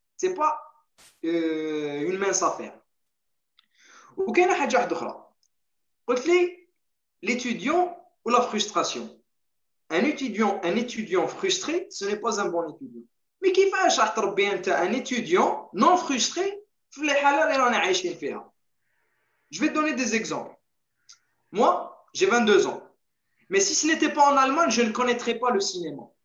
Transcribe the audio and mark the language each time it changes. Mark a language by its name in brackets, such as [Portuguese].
[French] Ce n'est pas une mince affaire. [Arabic] وكاين حاجه واحده اخرى قلت لي [French] l'étudiant ou la frustration. Un étudiant frustré, ce n'est pas un bon étudiant. Mais [Arabic] كيفاش راح تربي انت [French] un étudiant non frustré [Arabic] في الحاله اللي رانا عايشين فيها؟ [French] Je vais te donner des exemples. Moi, j'ai 22 ans. Mais si ce n'était pas en Allemagne, je ne connaîtrais pas le cinéma.